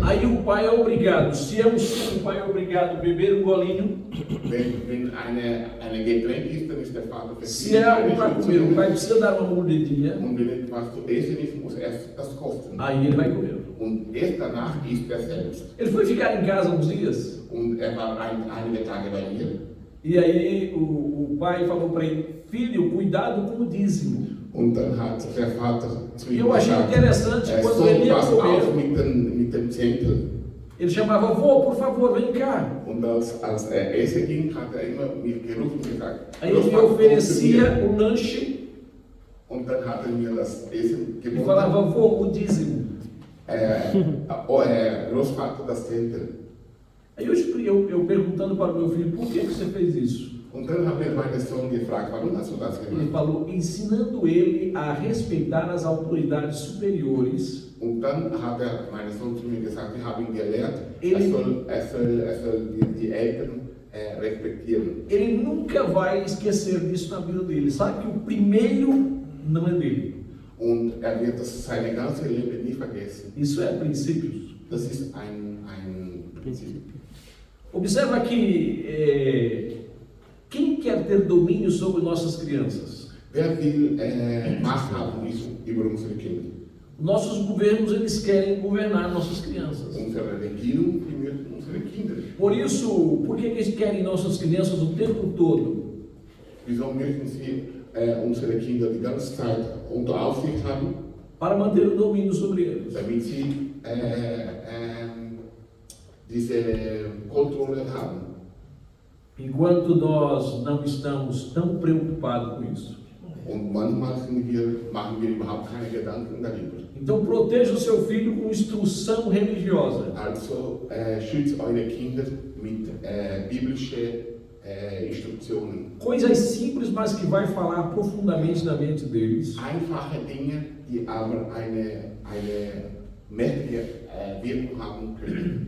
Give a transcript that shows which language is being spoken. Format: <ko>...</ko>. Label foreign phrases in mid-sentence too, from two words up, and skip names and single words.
<pt>Aí o pai é obrigado, se é um suco, o pai é obrigado a beber um golinho.</pt> <de>Wenn eine Getränk ist, dann ist der Vater</de> <pt>Se é algo para comer, o pai precisa dar uma mordidinha.</pt> <de>Und wenn etwas zu essen ist, muss er das kosten.</de> <pt>Aí ele vai comer.</pt> <de>Und erst danach isst er selbst.</de> <pt>Ele foi ficar em casa uns dias.</pt> <de>Und er war einige Tage bei mir.</de> <pt>E aí o pai falou para ele, filho, cuidado com o dízimo.</pt> <de>Und dann hat der Vater zu ihm</de> <pt>Eu achei</pt> <de>gesagt,</de> <pt>interessante quando ele ia</pt> <de>pass auf</de> <pt>comer.</pt> <de>mit dem Zehntel.</de> <pt>Ele chamava, vô, por favor, vem cá.</pt> <de>Und als er essen ging, hat er immer mich gerufen und gesagt,</de> <pt>Aí ele me oferecia o lanche</pt> <de>und dann hat er mir das Essen</de> <pt>e</pt> <de>geboten.</de> <pt>falava, vô, o dízimo.</pt> <de>Großvater, das Zehntel.</de> <pt>Aí eu perguntando para o meu filho, por que você fez isso?</pt> <de>Und dann habe ich meinen Sohn gefragt, warum hast du das</de> <pt>Ele</pt> <de>gemacht?</de> <pt>falou, ensinando ele a respeitar as autoridades superiores.</pt> <de>Und dann hat mein Sohn zu mir gesagt, ich habe ihn gelehrt,</de> <pt>Ele-</pt> <de>er soll die Eltern respektieren.</de> <pt>Ele nunca vai esquecer disso na vida dele. Sabe que o primeiro não é dele.</pt> <de>Und er wird das sein ganzes Leben nie vergessen.</de> <pt>Isso é princípios.</pt> <de>Das ist ein Prinzip.</de> <pt>Observa que quem quer ter domínio sobre nossas crianças?</pt> <de>Wer will Macht haben über unsere Kinder?</de> <pt>Nossos governos, eles querem governar nossas crianças.</pt> <de>Unsere Regierung primiert unsere Kinder.</de> <pt>Por isso, por que eles querem nossas crianças o tempo todo?</pt> <de>Wieso möchten sie unsere Kinder die ganze Zeit unter Aufsicht haben?</de> <pt>Para manter o domínio sobre eles.</pt> <de>Damit sie diese Kontrolle haben.</de> <pt>Enquanto nós não estamos tão preocupados com isso.</pt> <de>Und manchmal machen wir überhaupt keine Gedanken darüber.</de> <pt>Então proteja o seu filho com instrução religiosa.</pt> <de>Also schützt eure Kinder mit biblischen Instruktionen.</de> <pt>Coisas simples, mas que vai falar profundamente na mente deles.</pt> <de>Einfache Dinge, die aber eine mächtige Wirkung haben können.</de>